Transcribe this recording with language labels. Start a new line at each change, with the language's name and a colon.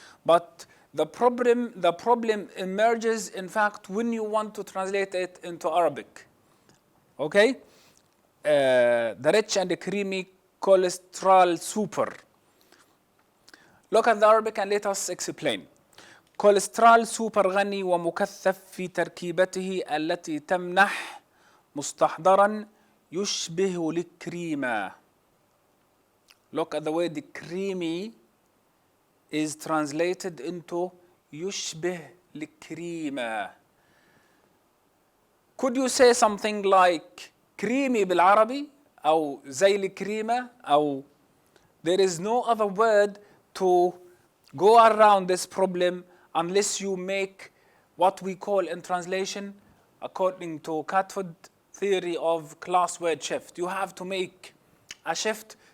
English: But the problem emerges, in fact, when you want to translate it into Arabic. Okay? The rich and the creamy cholesterol super. Look at the Arabic and let us explain.
Arabic: كوليسترول سوبر غني ومكثف في تركيبته التي تمنح مستحضرا يشبه الكريمة.
English: Look at the word creamy is translated into
Arabic: يشبه الكريمة.
English: Could you say something like creamy
Arabic: بالعربي أو زي الكريمة أو
English: there is no other word to go around this problem unless you make what we call in translation, according to Catford theory of class word shift. You have to make a shift